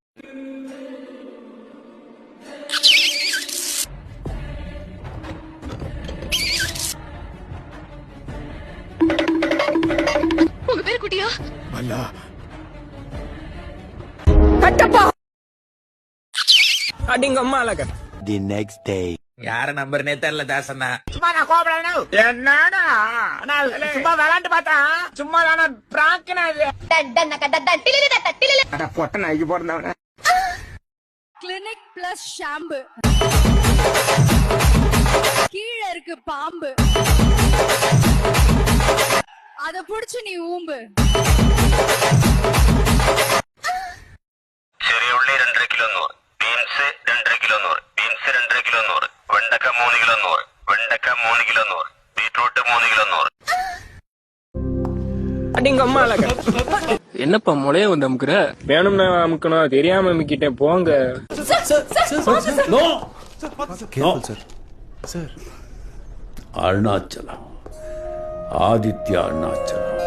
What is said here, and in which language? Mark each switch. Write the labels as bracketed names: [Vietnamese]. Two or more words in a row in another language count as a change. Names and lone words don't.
[Tamil] உங்க பேர் குட்டியா? கட்டப்பா அடிங்க அம்மா அழக. [English] The next day. [Tamil] யார நம்பர்னே தெரியல தாசண்ணா. சும்மா நான் கோபப்படணும். என்னடா நான் சும்மா விளையாண்டு பார்த்தா சும்மா தான பிராங்க்னா இது. அட பொட்ட நாய்க்கு போறதவன. கிளினிக் பிளஸ் ஷாம்பு. கீழ இருக்கு பாம்பு. அத புடிச்சு நீ ஊம்பு. [Malayalam] ചെറിയ ഉള്ളി 2.5 കിലോ 100, ബീൻസ് 2.5 കിലോ 100, ബീൻസ് 2.5 കിലോ 100, വെണ്ടക്ക 3 കിലോ 100, വെണ്ടക്ക 3 കിലോ 100, ബീട്രൂട്ട് 3 കിലോ 100. [Tamil] அடிங்க அம்மா அழக. என்னப்பா முளைய வந்து அமுக்குற? வேணும்னா அமுக்கணும், தெரியாம அமுக்கிட்டேன் போங்க. அருணாச்சலம், ஆதித்யா அருணாச்சலம்.